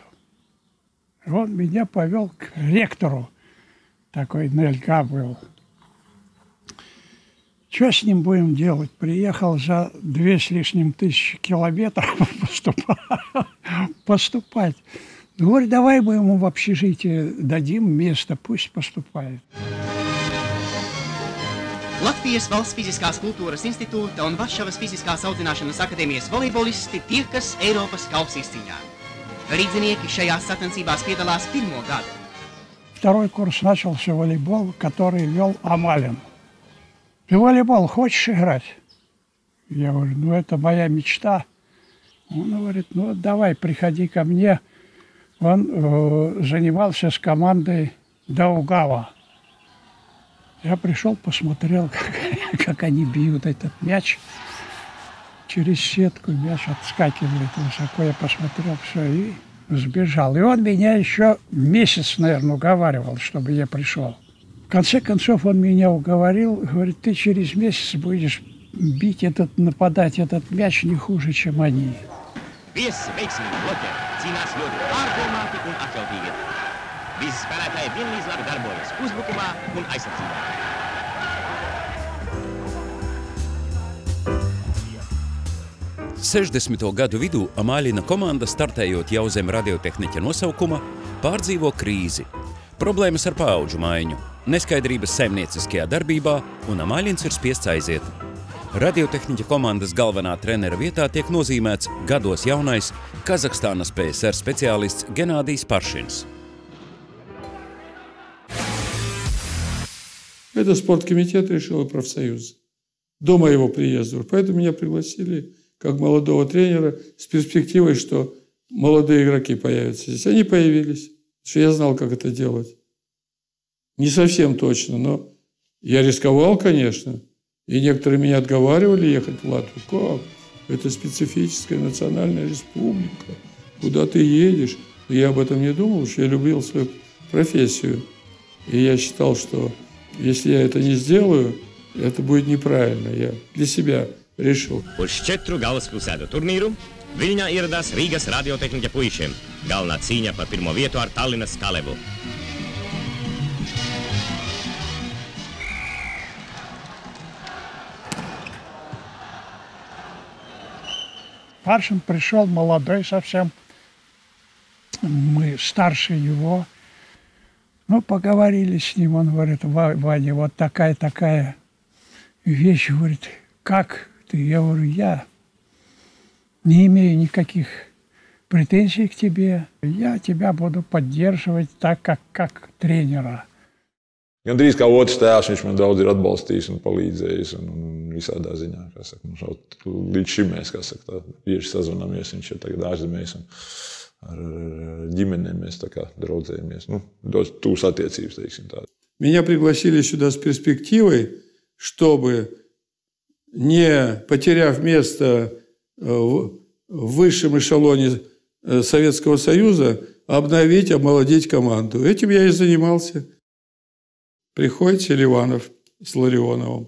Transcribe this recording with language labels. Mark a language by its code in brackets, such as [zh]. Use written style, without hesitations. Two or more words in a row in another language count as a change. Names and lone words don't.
[ru] Он меня повел к ректору, такой Нельга был. Что с ним будем делать? Приехал за 2 с лишним тысячи километров поступать. Говорит, давай мы ему в общежитие дадим место, пусть поступает. [lv] Latvijas Valsts Fiziskās kultūras institūta un Varšavas Fiziskās audzināšanas akadēmijas volejbolisti tiekas Eiropas kausa izcīņā. Rīdzinieki šajās sacensībās piedalās 1. gadu. [ru] 2 курс начался волейбол, который вел Амалин. Ты волейбол хочешь играть? Я говорю, ну это моя мечта. Он говорит, ну давай, приходи ко мне. Он занимался с командой Даугава. Я пришел, посмотрел, как они бьют этот мяч. Через сетку мяч отскакивает высоко. Я посмотрел, все, и сбежал. И он меня еще месяц, наверное, уговаривал, чтобы я пришел. В конце концов он меня уговорил, говорит, ты через месяц будешь бить нападать этот мяч не хуже, чем они. [lv] Viesi veiksmīgi bloķē, cīnās ļoti pārdomāti un atjautīgi. Visi spēlētāji vienlīdz labi darbojas uzbrukumā un aizsardzībā. Sešdesmito gadu vidū Amaļina komanda, startējot jau zem radiotehniķa nosaukuma, pārdzīvo krīzi. Problēmas ar paudžu maiņu, neskaidrības saimnieciskajā darbībā, un Amaļins ir spiests aiziet. Radiotehniķa komandas galvenā trenera vietā tiek nozīmēts gados jaunais Kazahstānas PSR speciālists Геннадий Паршинс. [ru] Это спорткомитет решил и профсоюз до моего приезда. Поэтому меня пригласили как молодого тренера с перспективой, что молодые игроки появятся здесь. Они появились, что я знал, как это делать. Не совсем точно, но я рисковал, конечно. И некоторые меня отговаривали ехать в Латвию. Как? Это специфическая национальная республика. Куда ты едешь? Но я об этом не думал, потому что я любил свою профессию. И я считал, что если я это не сделаю, это будет неправильно. Я для себя решил. [lv] Uz 4 galvaspilsētu turnīru Viļņā ieradās Rīgas radiotehniķa puišiem. Galvenā cīņa par 1. vietu ar Tallinas Kalevu. [ru] Паршин пришел молодой совсем, мы старше его. Ну, поговорили с ним, он говорит, Ваня, вот такая вещь, говорит, как ты? Я говорю, я не имею никаких претензий к тебе, я тебя буду поддерживать так, как тренера. [lv] Gan drīz kā otrs tēvs, viņš man daudz ir atbalstījis un palīdzējis un visādā ziņā. Līdz šim mēs, bieži sazvanāmies, viņš ir tagad ārzemēs un ar ģimenēm mēs tā kā draudzējamies. Daudz tūs attiecības, teiksim tā. [ru] Меня пригласили сюда с перспективой, чтобы, не потеряв место в высшем эшелоне Советского Союза обновить, обмолодить команду. Этим я и занимался. Приходит Селиванов с Ларионовым.